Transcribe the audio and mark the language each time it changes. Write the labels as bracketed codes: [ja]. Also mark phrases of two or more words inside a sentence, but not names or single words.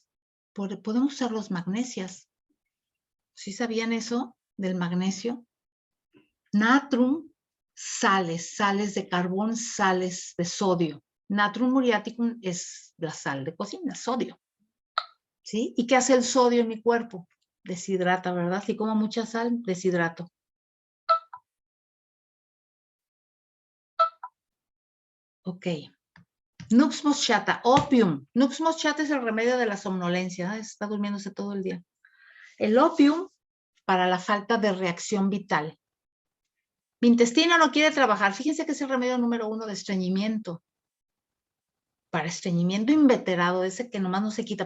[es] Podemos usar los magnesias. ¿Sí sabían eso del magnesio? Natrum, sales de carbón, sales de sodio. Natrum muriaticum es la sal de cocina, sodio. ¿Sí? ¿Y qué hace el sodio en mi cuerpo? Deshidrata, ¿verdad? Si como mucha sal, deshidrato. Ok. Nux moscata, opium. Nux moscata es el remedio de la somnolencia. Está durmiéndose todo el día. El opium para la falta de reacción vital. Mi intestino no quiere trabajar. Fíjense que es el remedio número 1 de estreñimiento. Para estreñimiento inveterado, ese que nomás no se quita.